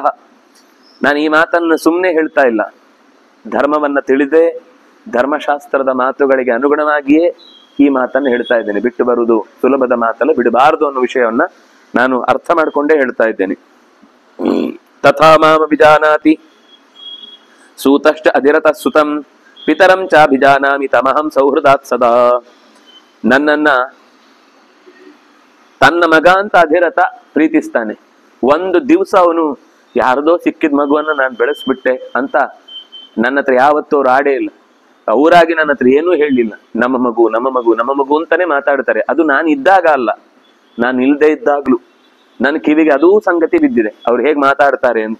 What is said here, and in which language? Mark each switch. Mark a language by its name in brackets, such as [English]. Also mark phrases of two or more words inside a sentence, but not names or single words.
[Kannada] ನಾನು ಈ ಮಾತನ್ನು ಸುಮ್ಮನೆ ಹೇಳ್ತಾ ಇಲ್ಲ, ಧರ್ಮವನ್ನ ತಿಳಿದೇ ಧರ್ಮಶಾಸ್ತ್ರದ ಮಾತುಗಳಿಗೆ ಅನುಗುಣವಾಗಿಯೇ ಈ ಮಾತನ್ನು ಹೇಳ್ತಾ ಇದ್ದೇನೆ. ಬಿಟ್ಟು ಬರುವುದು ಸುಲಭದ ಮಾತಲ್ಲ, ಬಿಡಬಾರದು ಅನ್ನೋ ವಿಷಯವನ್ನ ನಾನು ಅರ್ಥ ಮಾಡ್ಕೊಂಡೇ ಹೇಳ್ತಾ ಇದ್ದೇನೆ. [Sanskrit] ತಥಾ ಮಾಮ ವಿಜಾನಾತಿ ಸೂತಶ್ಚ ಅಧಿರತ ಸುತಂ ಪಿತರಂ ಚಾಭಿಜಾನಾಮಿ ತಮಹಂ ಸೌಹೃದಾತ್ ಸದಾ. [Kannada] ನನ್ನನ್ನ ತನ್ನ ಮಗ ಅಂತ ಅಧಿರಥ ಪ್ರೀತಿಸ್ತಾನೆ. ಒಂದು ದಿವಸ ಅವನು ಯಾರದೋ ಸಿಕ್ಕಿದ ಮಗುವನ್ನ ನಾನು ಬೆಳೆಸ್ಬಿಟ್ಟೆ ಅಂತ ನನ್ನ ಹತ್ರ ಯಾವತ್ತೂ ಅವ್ರು ಆಡೇ ಇಲ್ಲ. ಅವರಾಗಿ ನನ್ನ ಹತ್ರ ಏನೂ ಹೇಳಲಿಲ್ಲ. ನಮ್ಮ ಮಗು ನಮ್ಮ ಮಗು ನಮ್ಮ ಮಗು ಅಂತಾನೆ ಮಾತಾಡ್ತಾರೆ. ಅದು ನಾನು ಇದ್ದಾಗ ಅಲ್ಲ, ನಾನು ಇಲ್ದೇ ಇದ್ದಾಗ್ಲೂ ನನ್ನ ಕಿವಿಗೆ ಅದೂ ಸಂಗತಿ ಬಿದ್ದಿದೆ ಅವ್ರು ಹೇಗೆ ಮಾತಾಡ್ತಾರೆ ಅಂತ.